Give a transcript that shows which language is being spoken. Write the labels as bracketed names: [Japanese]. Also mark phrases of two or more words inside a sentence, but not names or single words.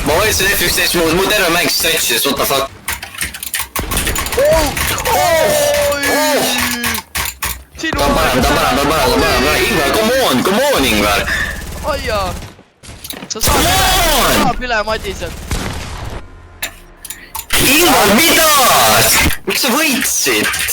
[Estonian] vajutasin F11, mu terve mäng stretch'is, [English] what the fuck. [Estonian] Ta on parem, Ingvar, [English] come on, [Estonian] Ingvar. Aijaa. Sa saab üle Madiselt. Ingvar, mida? Miks sa võitsid?